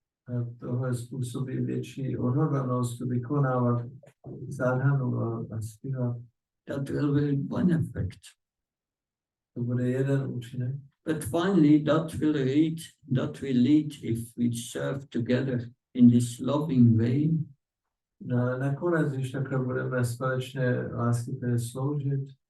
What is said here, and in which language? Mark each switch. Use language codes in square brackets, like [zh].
[cs] A tohle způsobí větší odhodlanost vykonávat sadhanu a zpívat. [en] That will be one effect. [cs] To bude jeden účinek. [en] But finally, that will lead if we serve together in this loving way. [cs] No, nakonec, když takhle budeme společně láskyplně sloužit,